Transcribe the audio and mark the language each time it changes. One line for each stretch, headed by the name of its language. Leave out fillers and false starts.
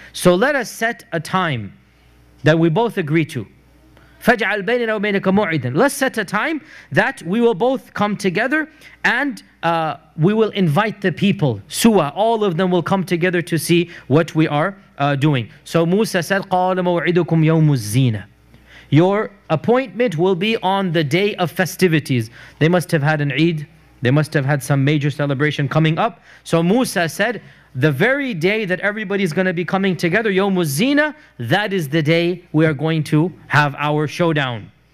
English: So let us set a time that we both agree to.
Arabic: فَاجْعَلْ بَيْنَنَا وَبَيْنَكَ مَوْعِدًا.
English: Let's set a time that we will both come together, and we will invite the people. Suwa, all of them will come together to see what we are doing. So Musa said,
Arabic: قَالَ مَوْعِدُكُمْ يَوْمُ الزِّينَةِ.
English: Your appointment will be on the day of festivities. They must have had an Eid. They must have had some major celebration coming up. So Musa said, the very day that everybody's going to be coming together, Yawmuz Zina, that is the day we are going to have our showdown.